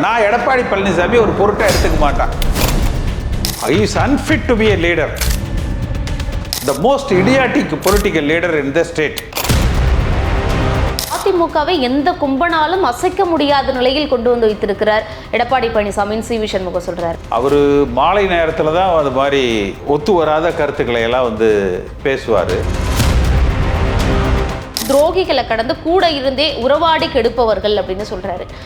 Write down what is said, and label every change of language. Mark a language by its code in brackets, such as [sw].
[ta] எடப்பாடி பழனிசாமி ஒரு பொருட்டை எடுத்துக்க மாட்டார். [en] He is unfit to be a leader. The most idiotic political leader in the state. [ta] அதிமுகவை எந்த கும்பனாலும் அசைக்க முடியாத நிலையில் கொண்டு வந்து வைத்திருக்கிறார் எடப்பாடி பழனிசாமி. சி.வி. சண்முகம் சொல்றார். அவர் மாலை நேரத்தில் தான் அது மாதிரி ஒத்து வராத கருத்துக்களை எல்லாம் வந்து பேசுவார். துரோகிகளை கடந்து கூட இருந்தே உறவாடி கெடுப்பவர்கள் அப்படின்னு சொல்றாரு.